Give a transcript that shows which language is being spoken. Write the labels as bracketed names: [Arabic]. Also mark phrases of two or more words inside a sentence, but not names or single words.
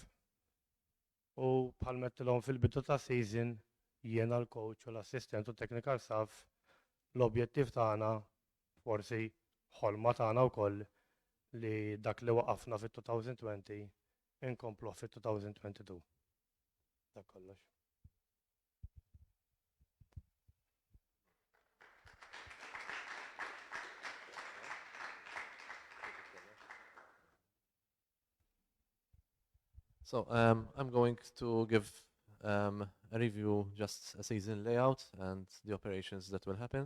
[Maltese] U bħal mettilhom fil-bidu ta' season jiena l-coach u l-assistent u [English] technical staff [Maltese] l-objettiv tagħna forsi ħolma tagħna wkoll li dak li waqafna fit-2020 inkomplu fit-2022. Dak kollox. [English] So I'm going to give a review, just a season layout and the operations that will happen.